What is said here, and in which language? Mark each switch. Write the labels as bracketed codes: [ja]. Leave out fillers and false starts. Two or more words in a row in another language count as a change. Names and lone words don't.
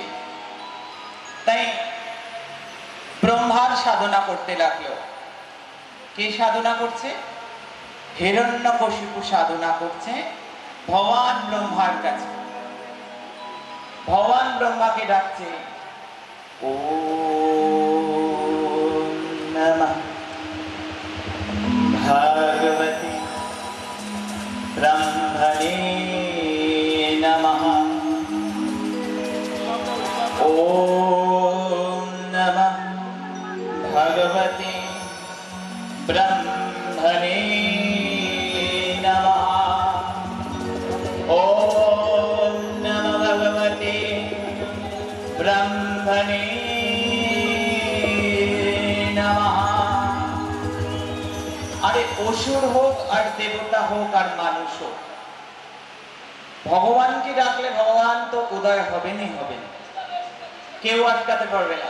[bn] তাই ব্রহ্মার সাধনা করতে লাগলো। কে সাধনা করছে? হিরণ্যকশিপু সাধনা করছে ভগবান ব্রহ্মার কাছে। ভগবান ব্রহ্মাকে ডাকছে, [sa] ওম নমঃ ভগবতে ব্রহ্মণে নমঃ, ওম নমঃ ভগবতে ব্রহ্মণে নমঃ, ওম নমঃ ভগবতে ব্রহ্মণে নমঃ। [bn] আরে অসুর হোক আর দেবতা হোক আর মানুষ হোক, ভগবানকে ডাকলে ভগবান তো উদয় হবেনই হবেন, কেউ আটকাতে পারবে না।